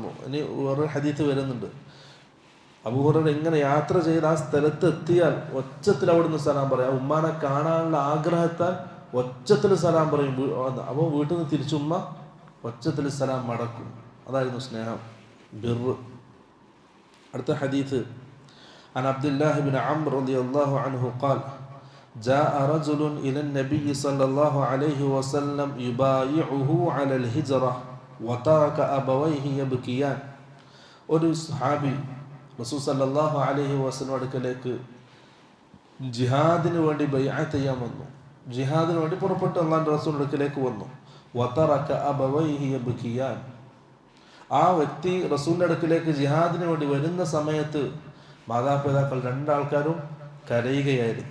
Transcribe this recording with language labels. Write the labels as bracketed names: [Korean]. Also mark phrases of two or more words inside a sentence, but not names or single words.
[Malayalam] ഇനി വേറൊരു ഹദീസ് വരുന്നുണ്ട്, അബൂ ഹുറൈറ ഇങ്ങനെ യാത്ര ചെയ്ത് ആ സ്ഥലത്ത് എത്തിയാൽ ഒച്ചത്തിൽ അവിടുന്ന് സലാം പറയാം. ഉമ്മാനെ കാണാനുള്ള ആഗ്രഹത്താൽ ഒച്ചത്തിൽ സലാം പറയും. അപ്പോൾ വീട്ടിൽ നിന്ന് തിരിച്ച് ഉമ്മ ഒച്ചത്തിൽ സലാം മടക്കും. അതായിരുന്നു സ്നേഹം, ബിർറ്. അടുത്ത ഹദീസ്, [Arabic] عن عبد الله بن عمرو رضي الله عنه قال جاء رجل إلى النبي صلى الله عليه وسلم يبايعه على الهجرة وترك أبويه يبكيان. [Malayalam] ഒരു സഹാബി റസൂൽ [Arabic] صلى الله عليه وسلم [Malayalam] അടുക്കലേക്ക് ജിഹാദിന് വേണ്ടി ബൈഅത്ത് ചെയ്യാൻ വന്നു. ജിഹാദിന് വേണ്ടി പുറപ്പെട്ട് അല്ലാഹുവിൻ്റെ റസൂൽ അടുക്കലേക്ക് വന്നു. [Arabic] وترك أبويه يبكيان. [Malayalam] ആ വ്യക്തി റസൂലിൻ്റെ അടുക്കലേക്ക് ജിഹാദിന് വേണ്ടി വരുന്ന സമയത്ത് മാതാപിതാക്കൾ രണ്ടാൾക്കാരും കരയുകയായിരുന്നു.